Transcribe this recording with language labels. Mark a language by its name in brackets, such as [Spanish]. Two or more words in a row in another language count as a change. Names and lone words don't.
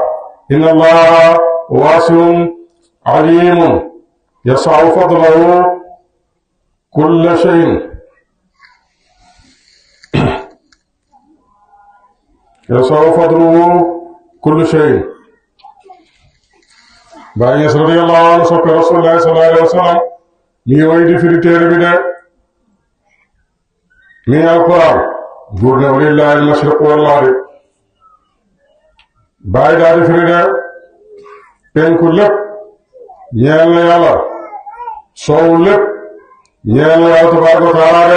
[Arabic] إن الله واسع عليم يسع فضله كل شيء، يسع فضله كل شيء. [Wolof] Baay Ñas [Arabic] رضي الله عنه [Wolof] soppe [Arabic] رسول الله صلى الله عليه وسلم [Wolof] mi ngi way di firi téere bi de mi ngi alquran buur ne [Arabic] ولله المشرق والمغرب. [Wolof] Baay daal di firi de penku lépp ñeel na yàlla, soowu lépp ñeel na yàlla [Arabic] تبارك وتعالى [Wolof] de.